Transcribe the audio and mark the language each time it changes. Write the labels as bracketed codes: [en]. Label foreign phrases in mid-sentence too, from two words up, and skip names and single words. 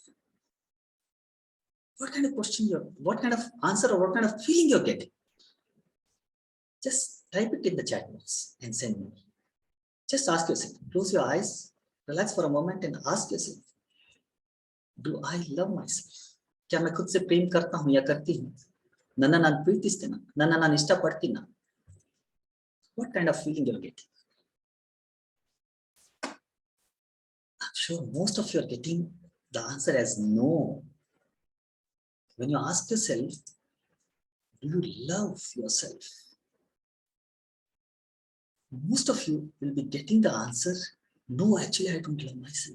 [en] What kind of question what kind of answer or what kind of feeling you're getting? Just type it in the chat box and send me. Just ask yourself, close your eyes, relax for a moment and ask yourself, do I love myself? [hi] क्या मैं खुद से प्रेम करता हूं या करती हूं? [kn] ನನ್ನ ನಾನು ಪ್ರೀತಿಸ್ತೀನ? ನನ್ನ ನಾನು ಇಷ್ಟಪಡ್ತೀನ? [en] What kind of feeling you're getting? I'm sure most of you are getting the answer as no. When you ask yourself, do you love yourself? Most of you will be getting the answer, no, actually I don't love myself.